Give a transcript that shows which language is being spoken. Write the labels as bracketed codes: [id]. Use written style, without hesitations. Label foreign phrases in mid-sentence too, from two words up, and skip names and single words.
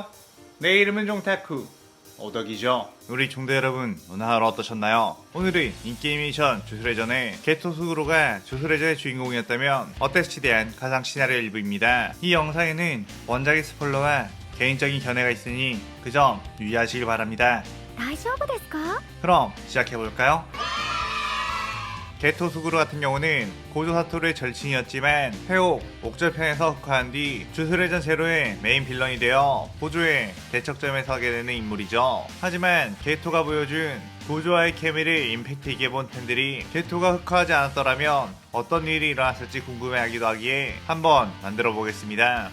[ko] 내 이름은 종타쿠 오덕이죠. 우리 종대 여러분, 오늘 하루 어떠셨나요? 오늘은 인게이메이션 주술회전의 게토스구로가 주술회전의 주인공이었다면 어땠을지에 대한 가상 시나리오 일부입니다. 이 영상에는 원작의 스포일러와 개인적인 견해가 있으니 그 점 유의하시길 바랍니다. [ja] 大丈夫ですか? [ko] 그럼 시작해볼까요? 게토스구루 같은 경우는 고조 사토루의 절친이었지만 회옥 옥절편에서 흑화한 뒤 주술회전 제로의 메인 빌런이 되어 고조의 대척점에 서게 되는 인물이죠. 하지만 게토가 보여준 고조와의 케미를 임팩트 있게 본 팬들이 게토가 흑화하지 않았더라면 어떤 일이 일어났을지 궁금해하기도 하기에 한번 만들어 보겠습니다.